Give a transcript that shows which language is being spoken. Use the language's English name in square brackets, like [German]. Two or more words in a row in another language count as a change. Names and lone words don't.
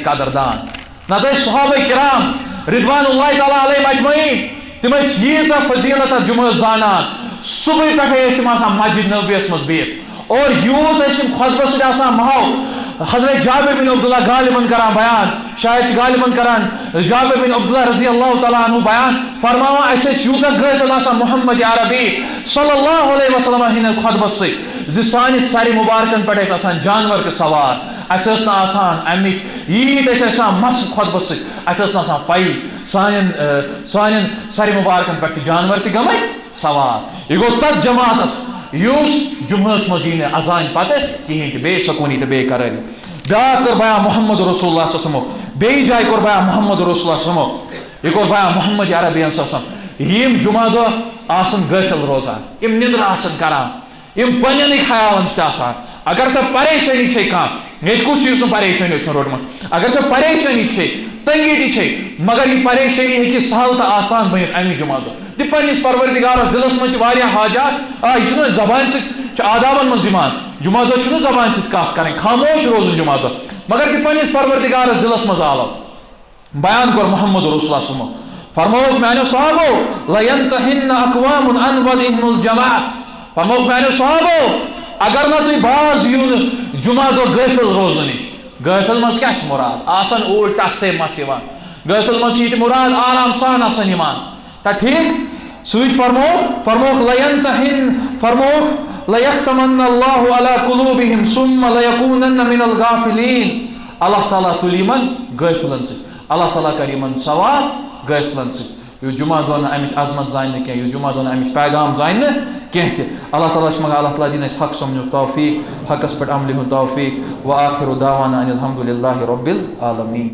[Kashmiri] قدردان نتہٕ ٲسۍ صحابہ کرام [Arabic] رضوان اللہ تعالیٰ علیہم اجمعین [Kashmiri] تِم ٲسۍ ییٖژاہ فضیلت اَتھ جمعہس زانان صبحٲے پٮ۪ٹھے ٲسۍ تِم آسان مسجد نبویَس منٛز بِہِتھ اور یوٗت ٲسۍ تِم خۄطبس سۭتۍ آسان ماحول حضرت جابر بن عبداللہ غالباً کران بیان شاید غالباً کران جابر بن عبداللہ [Arabic] رضی اللہ تعالیٰ عنہ [Kashmiri] بیان فرماوان اَسہِ ٲسۍ یوٗتاہ غٲفِل آسان محمد عربی [Arabic] صلی اللہ علیہ وسلم [Kashmiri] ہِنٛدٮ۪ن خۄطبس سۭتۍ زِ سانہِ سرِ مُبارکن پٮ۪ٹھ ٲسۍ آسان جانور تہِ سوار اَسہِ ٲس نہٕ آسان اَمِکۍ ییٖتۍ ٲسۍ آسان مس خۄطبس سۭتۍ اَسہِ ٲس نہٕ آسان پَیی سانٮ۪ن سرِ مُبارکن پٮ۪ٹھ تہِ جانور تہِ گٔمٕتۍ سوار یہِ گوٚو تتھ جماعتس یُس جمعہس منٛز یی نہٕ اذان پتہٕ کِہیٖنۍ تہِ بے سکوٗنی تہٕ بے قرٲری بیٛاکھ کوٚر بیان [Arabic] محمد رسول اللہ صلی اللہ علیہ وسلم [Kashmiri] بیٚیہِ جایہِ کوٚر بیان [Arabic] محمد رسول اللہ صلی اللہ علیہ وسلم [Kashmiri] یہِ کوٚر بیان محمد عربی [Arabic] صلی اللہ علیہ وسلم [Kashmiri] یِم جمعہ دۄہ آسان غٲفِل روزان یِم نِندرٕ آسان کران یِم پننٮ۪نٕے خیالن چھِ آسان اگر ژےٚ پریشٲنی چھے کانٛہہ ییٚتہِ کُس چیٖز نہٕ پریشٲنی چھُنہٕ روٚٹمُت اگر ژےٚ پریشٲنی چھے تنگی تہِ چھے مگر یہِ پریشٲنی ہیٚکہِ سہل تہٕ آسان بٔنِتھ امی جمعہ دۄہ دِ پننِس پروردگارس دلس منٛز چھِ واریاہ حاجات یہِ چھُنہٕ زبانہِ سۭتۍ چھِ آدابن منٛز یِوان جمعہ دۄہ چھُنہٕ زبانہِ سۭتۍ کتھ کرٕنۍ خاموش روزُن جمعہ دۄہ مگر دِ پننِس پروردگارس دلس منٛز آلو بیان کوٚر [Arabic] محمد رسول اللہ صلی اللہ علیہ وسلم [Kashmiri] فرمووُکھ میانیو صحابو [Arabic] لینتہن اقوام عن ودعہم الجماعت [Kashmiri] فرمووُکھ میانیو صحابو اگر نہ تُہۍ باز یِیِو نہٕ جمعہ دۄہ غٲفِل روزنہٕ نِش غٲفِل منٛز کیاہ چھُ مُراد آسان اوٗرۍ ٹسے مس یِوان غٲفِل منٛز چھِ ییٚتہِ مُراد آرام سان آسان یِوان تا ٹھیٖک سۭتۍ فرمووُکھ لینتہن فرمووُکھ [Arabic] لیختمن اللہ علی قلوبہم ثم لیکونن من الغافلین [Kashmiri] اللہ تعالیٰ تُلہِ یِمن غٲفلن سۭتۍ اللہ تعالیٰ کر یِمن سوار غٲفلن سۭتۍ یُس جمعہ دۄہ نہٕ امِچ عظمت زانہِ نہٕ کینٛہہ یُس جمعہ دۄہ نہٕ امِچ پیغام زانہِ نہٕ کینٛہہ تہِ اللہ تعالیٰ چھِ منگان اللہ تعالیٰ دِنۍ اَسہِ حق سمجھنُک توفیٖق حقس پٮ۪ٹھ عملہِ ہُنٛد توفیٖق [Arabic] وآخِر دعوانا ان الحمدُ للہ رب العالمیٖن